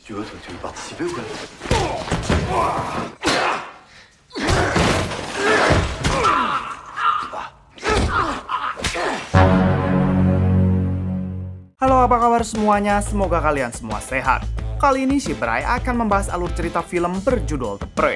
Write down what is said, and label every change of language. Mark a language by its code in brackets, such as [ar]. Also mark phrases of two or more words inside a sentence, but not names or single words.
[fr] Tu vois, toi, tu veux participer ou quoi? [id] Halo, apa kabar semuanya? Semoga kalian semua sehat. Kali ini si Bray akan membahas alur cerita film berjudul The Prey.